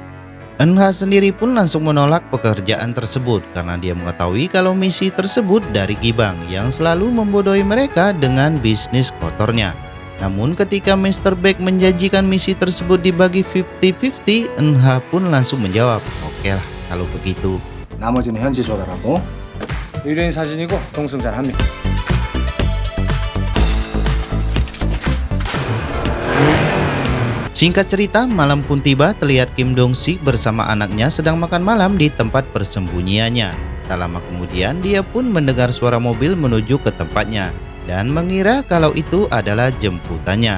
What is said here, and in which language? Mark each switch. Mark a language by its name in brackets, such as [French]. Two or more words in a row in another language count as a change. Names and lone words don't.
[Indonesian] Eun-ha sendiri pun langsung menolak pekerjaan tersebut karena dia mengetahui kalau misi tersebut dari Gibang yang selalu membodohi mereka dengan bisnis kotornya. Namun ketika Mr. Baek menjanjikan misi tersebut dibagi 50-50, Eun-ha pun langsung menjawab, "Oke lah kalau begitu." [Korean] 나머지는 현지 조달하고 의뢰인 사진이고 동승자를 한 명. [Indonesian] Singkat cerita, malam pun tiba, terlihat Kim Dong-sik bersama anaknya sedang makan malam di tempat persembunyiannya. Tak lama kemudian, dia pun mendengar suara mobil menuju ke tempatnya dan mengira kalau itu adalah jemputannya.